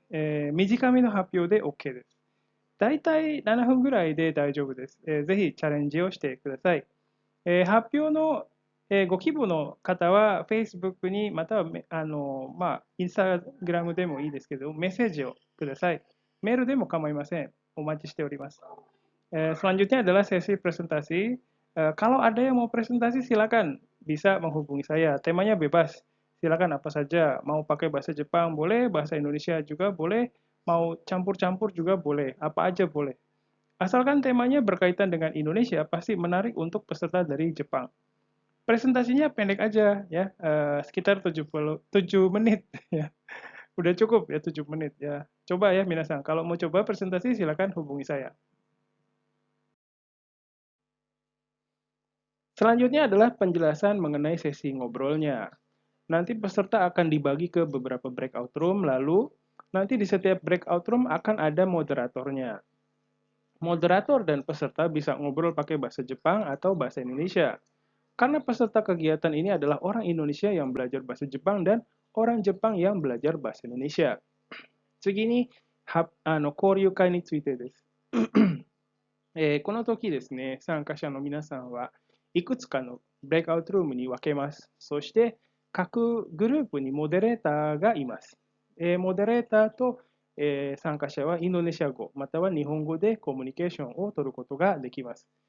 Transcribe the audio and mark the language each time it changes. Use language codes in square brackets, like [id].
[ja] 短めの発表で OK です。だいたい7分ぐらいで大丈夫です。ぜひチャレンジをしてください。発表のご希望の方は、Facebook に、または、インスタグラムでもいいですけど、メッセージをください。メールでも構いません。お待ちしております。 [id] Selanjutnya adalah sesi presentasi. Kalau ada yang mau presentasi, silakan. bisa menghubungi saya. Temanya bebas. Silakan apa saja. Mau pakai bahasa Jepang boleh, bahasa Indonesia juga boleh, mau campur-campur juga boleh. Apa aja boleh. Asalkan temanya berkaitan dengan Indonesia, pasti menarik untuk peserta dari Jepang. Presentasinya pendek aja ya, sekitar 7 menit ya. Udah cukup ya 7 menit ya. Coba ya minasan, kalau mau coba presentasi silakan hubungi saya. Selanjutnya adalah penjelasan mengenai sesi ngobrolnya. Nanti peserta akan dibagi ke beberapa breakout room, lalu nanti di setiap breakout room akan ada moderatornya. Moderator dan peserta bisa ngobrol pakai bahasa Jepang atau bahasa Indonesia. Karena peserta kegiatan ini adalah orang Indonesia yang belajar bahasa Jepang dan orang Jepang yang belajar bahasa Indonesia. [ja] 次に、交流会についてです。この時ですね、参加者の皆さんはいくつかのブレイクアウトルームに分けます。そして、各グループにモデレーターがいます。モデレーターと、参加者はインドネシア語または日本語でコミュニケーションを取ることができます。